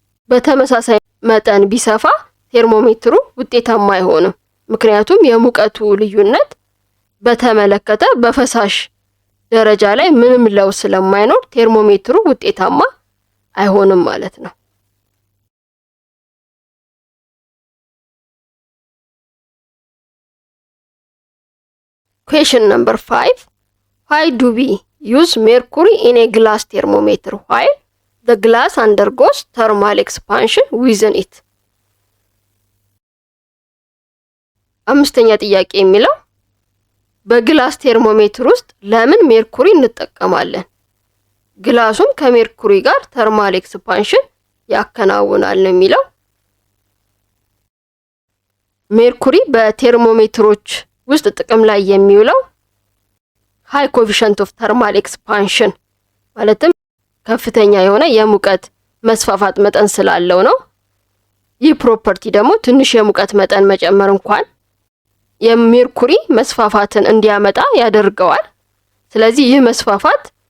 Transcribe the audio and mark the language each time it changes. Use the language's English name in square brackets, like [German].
[Amharic] በተመሳሳይ መጠን ቢሰፋ ቴርሞሜትሩ ውጤታማ አይሆንም። ምክንያቱም የሙቀቱ ልዩነት በተመለከተ በፈሳሽ ደረጃ ላይ ምንም ለውጥ ስለማይኖር ቴርሞሜትሩ ውጤታማ አይሆንም ማለት ነው። [English] Question number 5. Why do we use mercury in a glass thermometer while the glass undergoes thermal expansion within it? [Amharic] አምስተኛ ጥያቄ የሚለው በግላስ ቴርሞሜትር ውስጥ ለምን ሜርኩሪ እንጠቀማለን? ግላሱም ከሜርኩሪ ጋር ተርማል ኤክስፓንሽን ያከናውናል ነው የሚለው። ሜርኩሪ በቴርሞሜትሮች ውስጥ ጥቅም ላይ የሚውለው ሃይ ኮኤፊሽንት ኦፍ ተርማል ኤክስፓንሽን ማለትም ከፍተኛ የሆነ የሙቀት መስፋፋት መጠን ስላለው ነው። ይህ ፕሮፐርቲ ደግሞ ትንሽ የሙቀት መጠን መጨመር እንኳን የሜርኩሪ መስፋፋትን እንዲያመጣ ያደርገዋል። ስለዚህ ይህ መስፋፋት